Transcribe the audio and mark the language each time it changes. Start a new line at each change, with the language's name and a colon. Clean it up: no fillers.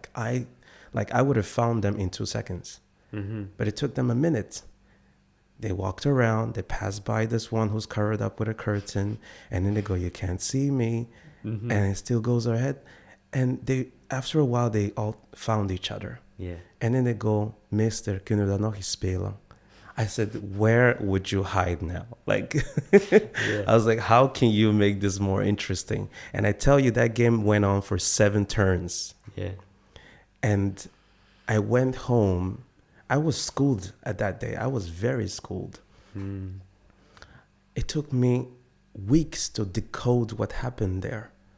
English: Like I would have found them in 2 seconds. But it took them a minute. They walked around, they passed by this one who's covered up with a curtain, and then they go, you can't see me. And it still goes ahead. And after a while, they all found each other. Yeah. And then they go,
Dutch: Meester, kunnen we dat nog eens spelen?
English: I said, where would you hide now? Like, I was like, how can you make this more interesting? And I tell you, that game went on for 7 turns. Yeah. And I went home. I was schooled at that day. I was very schooled. It took me weeks to decode what happened there.